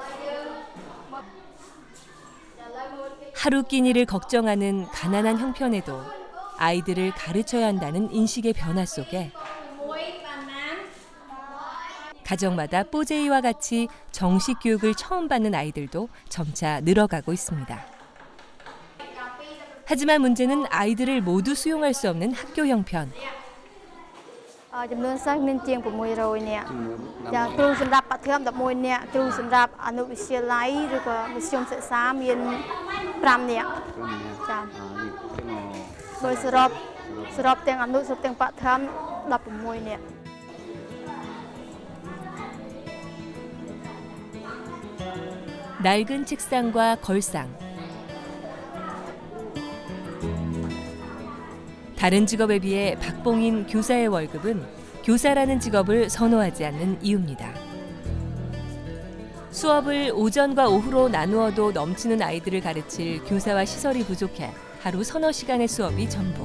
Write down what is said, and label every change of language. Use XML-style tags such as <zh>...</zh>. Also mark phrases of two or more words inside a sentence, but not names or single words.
<ko>하루 끼니를 걱정하는 가난한 형편에도 아이들을 가르쳐야 한다는 인식의 변화 속에 가정마다 뽀제이와 같이 정식 교육을 처음 받는 아이들도 점차 늘어가고 있습니다. 하지만 문제는 아이들을 모두 수용할 수 없는 학교 형편.</ko> <km>ចំនួនសិស្សមានជាង600នាក់ចាគ្រូសម្រាប់បឋម11នាក់គ្រូសម្រាប់អនុវិទ្យាល័យឬក៏មធ្យមសិក្សាមាន5នាក់ចាដោយសរុបទាំងអនុសរុបទាំងបឋម16នាក់</km> <ko>낡은 책상과 걸상. 다른 직업에 비해 박봉인 교사의 월급은 교사라는 직업을 선호하지 않는 이유입니다. 수업을 오전과 오후로 나누어도 넘치는 아이들을 가르칠 교사와 시설이 부족해 하루 서너 시간의 수업이 전부.</ko>